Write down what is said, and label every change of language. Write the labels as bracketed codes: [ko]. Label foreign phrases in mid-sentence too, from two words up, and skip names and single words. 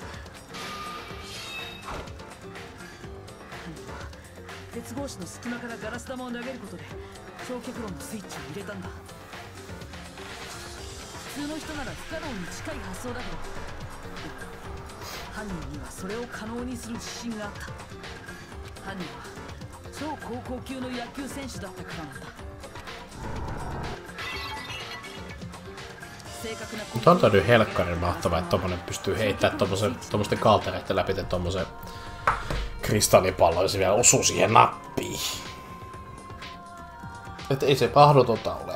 [ja] 犯人は鉄格子の隙間からガラス玉を投げることで焼却炉のスイッチを入れたんだ。普通の人なら不可能に近い発想だけど、犯人にはそれを可能にする自信があった。犯人は超高校級の野球選手だったからなんだ。 [fi] Mutta on täytyy helkkarin mahtavaa, että tommonen pystyy heittämään tommosten kaltereiden läpi tommosen kristallipallon ja se vielä osuu siihen nappiin. Et ei se mahdotonta ole.